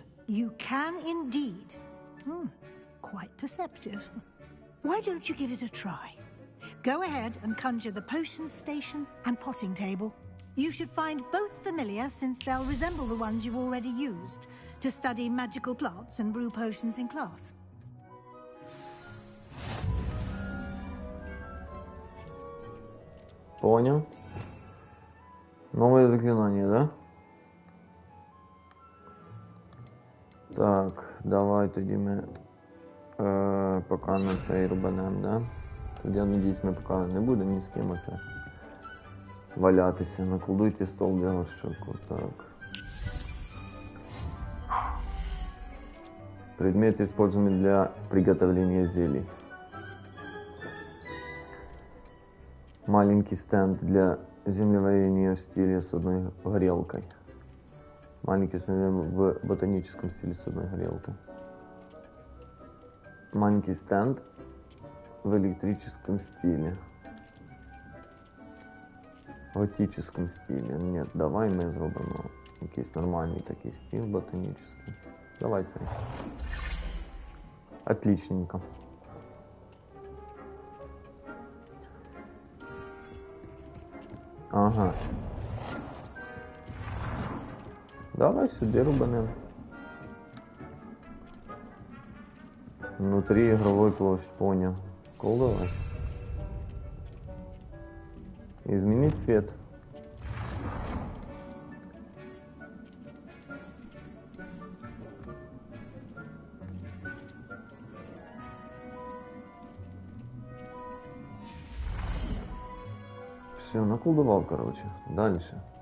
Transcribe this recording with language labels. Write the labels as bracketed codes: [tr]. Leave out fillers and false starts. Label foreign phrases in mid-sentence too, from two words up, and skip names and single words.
[en] You can indeed. Quite perceptive. Why don't you give it a try? Go ahead and conjure the potion station and potting table. You should find both familiar, since they'll resemble the ones you've already used to study magical plants and brew potions in class. [ru] Понял. Новое заклинание, да? [uk] Так, давай тоді ми поки на цей рубанем, да? Я надіюсь, ми поки не будемо ні з ким оце валятися. [ru] Наколдуйте стол для горщику. Так. Предметы, используемые для приготовления зелий. Маленький стенд для землеварения в стиле с одной горелкой. Маленький стенд в ботаническом стиле с одной горелкой. Маленький стенд в электрическом стиле. В готическом стиле. Нет, [uk] давай ми зробимо якийсь нормальний такий стиль ботанический. Давай це. Отличненько. Ага. Давай сюди рубанем. [ru] Внутри игровой площадь, понял. Колдовать. Изменить цвет. Все, наколдовал, короче. Дальше.